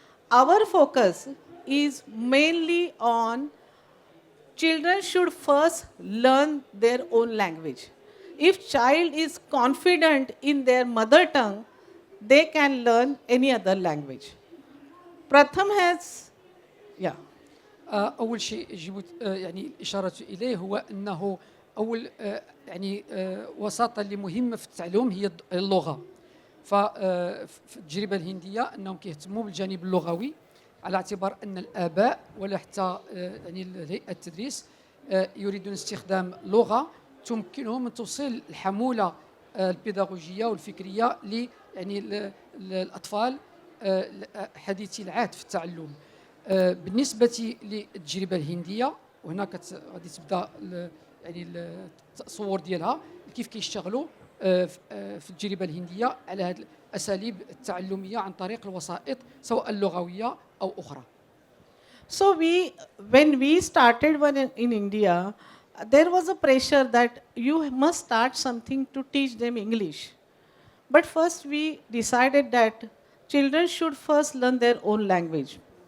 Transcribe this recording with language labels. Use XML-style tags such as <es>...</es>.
<en>Our focus is mainly on children should first learn their own language. If child is confident in their mother tongue, they can learn any other language. Pratham has, yeah.</en> <ar>أول شيء يجب يعني الإشارة إليه هو أنه أول يعني وساطة اللي مهمة في التعلم هي اللغة. ففي التجربة الهندية أنهم كيهتموا بالجانب اللغوي على اعتبار أن الآباء ولا حتى يعني هيئة التدريس يريدون استخدام لغة تمكنهم من توصيل الحمولة البيداغوجية والفكرية ل يعني الأطفال حديثي العهد في التعلم. بالنسبة للتجربة الهندية وهنا غادي تبدا يعني التصور ديالها كيف كيشتغلوا في التجربة الهندية على هذه الأساليب التعلمية عن طريق الوسائط سواء اللغوية أو أخرى.</ar> <en>So when we started in India, there was a pressure that you must start something to teach them English. But first we decided that children should first learn their own language.</en>